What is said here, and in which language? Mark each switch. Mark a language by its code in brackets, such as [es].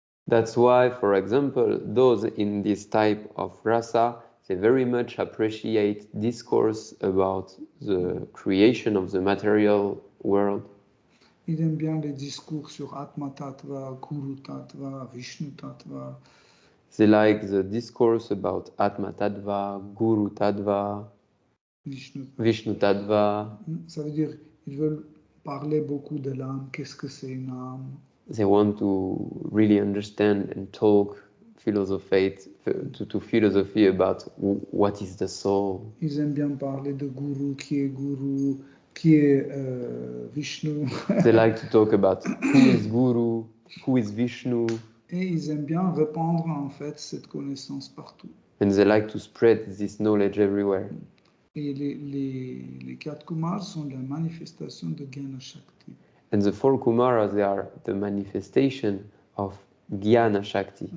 [en] That's why, for example, those in this type of rasa, they very much appreciate discourse about the creation of the material world. [fr] Ils aiment bien les discours sur Atma Tattva, Guru Tattva, Vishnu Tattva. [en] They like the discourse about Atma Tattva, Guru Tattva, Vishnu Tattva. [fr] Ça veut dire ils veulent parler beaucoup de l'âme. Qu'est-ce que c'est une âme? [en] They want to really understand and talk to philosophy about what is the soul. [fr] Ils aiment bien parler de Guru, qui est Vishnu. [en] They like to talk about who is Guru, who is Vishnu. [fr] Et ils aiment bien répandre en fait cette connaissance partout. [en] And they like to spread this knowledge everywhere. [fr] Et les 4 Kumars sont la manifestation de Jnana Shakti. [en] And the 4 Kumaras, they are the manifestation of Jnana Shakti,